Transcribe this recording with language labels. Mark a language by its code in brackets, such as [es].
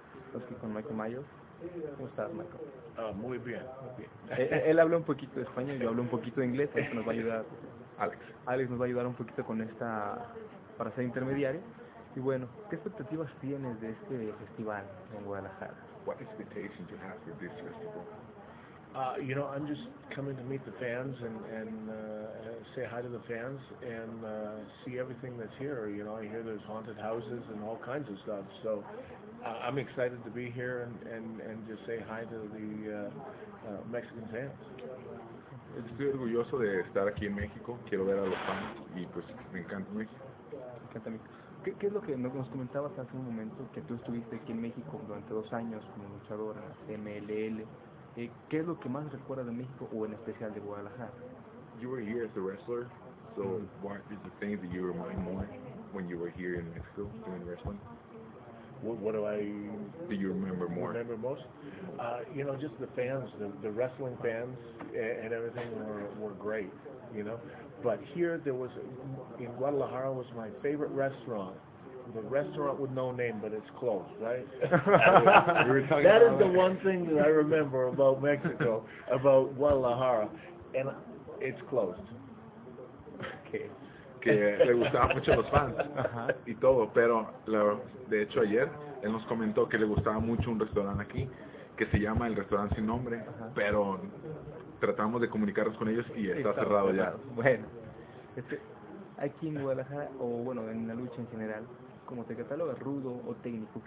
[es] Estamos aquí con Michael Myers. ¿Cómo estás, Michael? Muy bien. Él habla un poquito de español, yo hablo un poquito de inglés, eso nos va a ayudar. Alex nos va a ayudar un poquito con esta, para ser intermediario. Y bueno, ¿qué expectativas tienes de este festival en Guadalajara? [en] What expectations do you have for this festival? You know, I'm just coming to meet the fans and say hi to the fans and see everything that's here. You know, I hear there's haunted houses and all kinds of stuff. So I'm excited to be here and just say hi to the Mexican fans. [es] Estoy orgulloso de estar aquí en México. Quiero ver a los fans y pues me encanta México. Me encanta México. ¿Qué es lo que nos comentabas hace un momento? Que tú estuviste aquí en México durante 2 años como luchadora, MLL. ¿Qué es lo que más recuerda de México o en especial de Guadalajara? [en] You were here as a wrestler, so what is the thing that you remind more when you were here in Mexico doing wrestling? What do you remember more? Remember most? You know, just the fans, the wrestling fans and everything were great, you know. But here there was, in Guadalajara was my favorite restaurant. The restaurant with no name, but it's closed, right? That is the one thing that I remember about Mexico, about Guadalajara, and it's closed. Okay. [es] Que le gustaban mucho los fans y todo, pero de hecho ayer él nos comentó que le gustaba mucho un restaurante aquí que se llama el restaurante sin nombre, pero tratamos de comunicarnos con ellos y está cerrado ya. Bueno, aquí en Guadalajara, o bueno, en la lucha en general, ¿cómo te catalogas, rudo o técnico?